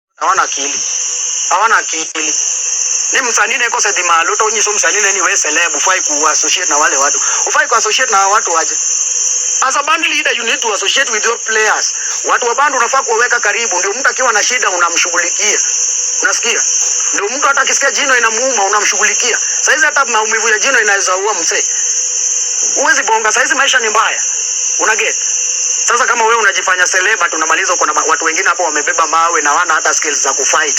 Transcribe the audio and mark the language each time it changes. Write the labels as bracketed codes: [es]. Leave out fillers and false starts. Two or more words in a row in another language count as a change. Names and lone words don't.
[sw] Hawana akili. Hawana akili. Ni msanii [luo] neko sedi malo to nyiso [sw] msanii ni wewe celeb ufai ku associate na wale watu. Ufai ku associate na watu waje. [en] As a band leader you need to associate with your players. [sw] Watu wa band unafaa kuweka karibu, ndio mtu akiwa na shida unamshughulikia. Unasikia? Ndio mtu hata akisikia jino inamuuma unamshughulikia. Saizi hata maumivu ya jino inaweza ua mzee. Uwezi bonga, saizi maisha ni mbaya. Unaget? Sasa kama wewe unajifanya celeb tunamaliza, uko na watu wengine hapo wamebeba mawe na wana hata skills za kufight.